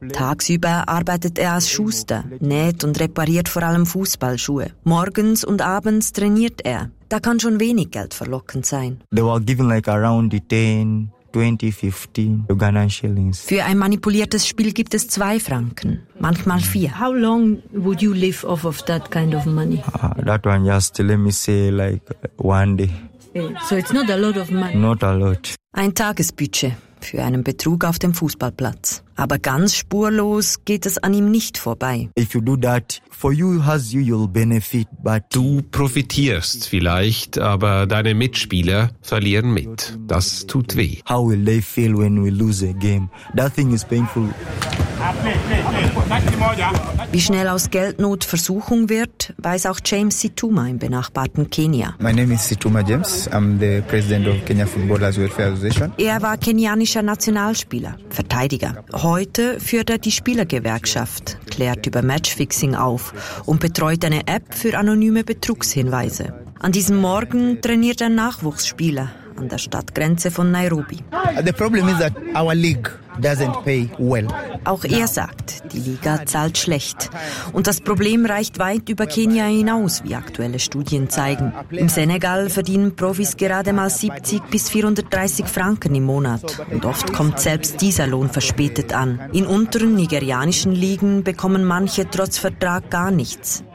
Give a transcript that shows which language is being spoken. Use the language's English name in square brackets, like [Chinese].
[German] Tagsüber arbeitet er als Schuster, näht und repariert vor allem Fußballschuhe. Morgens und abends trainiert er. Da kann schon wenig Geld verlockend sein. [English] They were given like around 10, 20, 15 Ugandan shillings. [German] Für ein manipuliertes Spiel gibt es 2 Franken, manchmal 4. [English] How long would you live off of that kind of money? That one just let me say like one day. So it's not a lot of money. Not a lot. [German] Ein Tagesbudget für einen Betrug auf dem Fußballplatz. Aber ganz spurlos geht es an ihm nicht vorbei. [English] If you do that, for you has you, you'll benefit, but [German] du profitierst vielleicht, aber deine Mitspieler verlieren mit. Das tut weh. [English] How will they feel when we lose a game? That thing is painful. [German] Wie schnell aus Geldnot Versuchung wird, weiß auch James Situma im benachbarten Kenia. [English] My name is Situma James. I'm the president of Kenya Footballers Welfare Association. [German] Er war kenianischer Nationalspieler, Verteidiger. Heute führt er die Spielergewerkschaft, klärt über Matchfixing auf und betreut eine App für anonyme Betrugshinweise. An diesem Morgen trainiert er Nachwuchsspieler an der Stadtgrenze von Nairobi. [English] The problem is that our league doesn't pay well. [German] Auch er sagt, die Liga zahlt schlecht. Und das Problem reicht weit über Kenia hinaus, wie aktuelle Studien zeigen. Im Senegal verdienen Profis gerade mal 70 bis 430 Franken im Monat. Und oft kommt selbst dieser Lohn verspätet an. In unteren nigerianischen Ligen bekommen manche trotz Vertrag gar nichts.